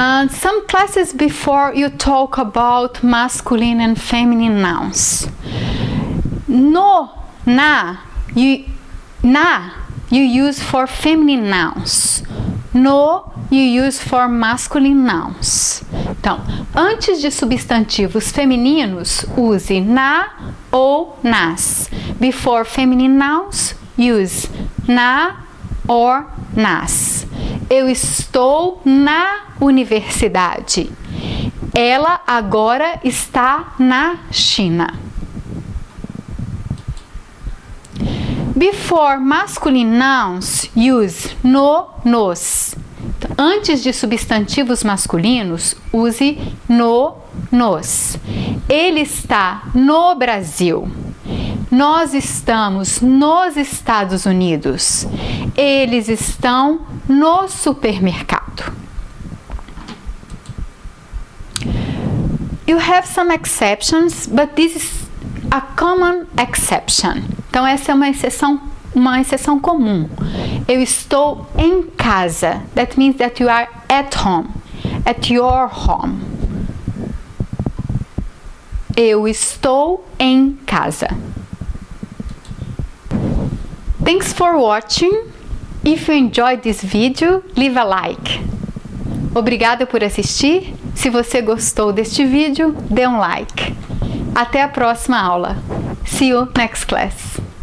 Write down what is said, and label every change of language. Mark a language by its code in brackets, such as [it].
[en] Some classes before you talk about masculine and feminine nouns. No, na, you use for feminine nouns. No, you use for masculine nouns. [pt] Então, antes de substantivos femininos, use na ou nas. [en] Before feminine nouns, use na or nas. [pt] Eu estou na universidade. Ela agora está na China. [en] Before masculine nouns, use no, nos. [pt] Então, antes de substantivos masculinos, use no, nos. Ele está no Brasil. Nós estamos nos Estados Unidos. Eles estão no supermercado. [en] You have some exceptions, but this is a common exception. [pt] Então essa é uma exceção comum. Eu estou em casa. [en] That means that you are at home. At your home. [pt] Eu estou em casa. [en] Thanks for watching. If you enjoyed this video, leave a like. [pt] Obrigada por assistir. Se você gostou deste vídeo, dê um like. Até a próxima aula. [en] See you next class.